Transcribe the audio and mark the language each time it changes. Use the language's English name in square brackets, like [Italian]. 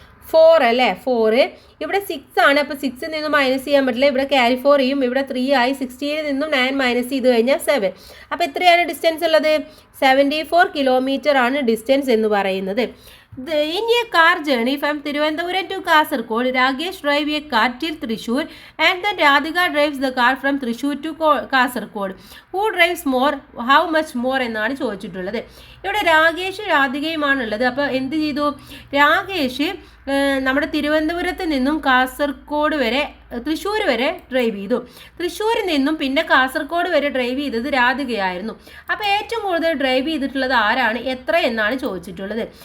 [Malayalam] 4 അല്ലേ? 4. ഇവിടെ 6 ആണ്, അപ്പോൾ 6 നിന്നും മൈനസ് ചെയ്യാൻ പറ്റില്ല, ഇവിടെ ക്യാരി ഫോർ ചെയ്യും, ഇവിടെ 3 ആയി. 16 നിന്നും 9 മൈനസ് ചെയ്ത് കഴിഞ്ഞാൽ 7. അപ്പോൾ എത്രയാണ് ഡിസ്റ്റൻസ് ഉള്ളത്? 74 കിലോമീറ്റർ ആണ് ഡിസ്റ്റൻസ് എന്ന് പറയുന്നത്. [English] In a car journey from Thiruvananthapuram to Kasaragod, Rakesh drives a car till Thrissur and then Radhika drives the car from Thrissur to Kasaragod. Who drives more? How much more [Malayalam] എന്നാണ് ചോദിച്ചിട്ടുള്ളത്. ഇവിടെ രാകേഷ് രാധികയുമാണുള്ളത്. അപ്പോൾ എന്ത് ചെയ്തു? രാകേഷ് നമ്മുടെ തിരുവനന്തപുരത്ത് നിന്നും കാസർഗോഡ് വരെ, തൃശ്ശൂർ വരെ ഡ്രൈവ് ചെയ്തു. തൃശ്ശൂരിൽ നിന്നും പിന്നെ കാസർഗോഡ് വരെ ഡ്രൈവ് ചെയ്തത് രാധികയായിരുന്നു. അപ്പോൾ ഏറ്റവും കൂടുതൽ ഡ്രൈവ് ചെയ്തിട്ടുള്ളത് ആരാണ്, എത്ര എന്നാണ് ചോദിച്ചിട്ടുള്ളത്.